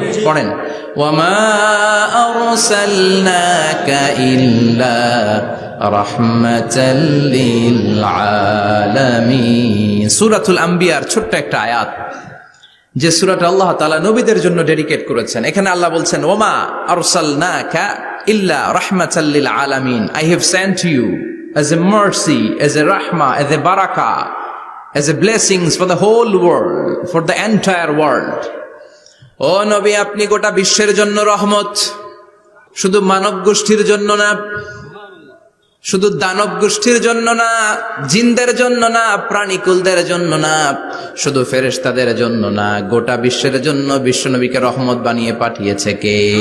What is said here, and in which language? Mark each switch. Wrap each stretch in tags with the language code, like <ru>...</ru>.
<bn>পড়েন,</bn> <ar>ওয়া মা আরসালনাকা ইল্লা রাহমাতাল লিল আলামিন।</ar> <bn>সূরাতুল আম্বিয়ার ছোট্ট একটা আয়াত, যে সূরাটা আল্লাহ তাআলা নবীদের জন্য ডেডিকেট করেছেন। এখানে আল্লাহ বলছেন,</bn> <ar>ওমা আরসালনাকা ইল্লা রাহমাতাল লিল আলামিন।</ar> <en>I have sent you as a mercy, as a rahmah, as a barakah, as a blessings for the whole world, for the entire world.</en> <bn>ও নবী, আপনি গোটা বিশ্বের জন্য রহমত, শুধু মানব গোষ্ঠীর জন্য না, শুধু দানব গোষ্ঠীর জন্য না, জিনদের জন্য না, প্রাণীকুলদের জন্য না, শুধু ফেরেশতাদের জন্য না, গোটা বিশ্বের জন্য বিশ্বনবীকে রহমত বানিয়ে পাঠিয়েছে কে?</bn>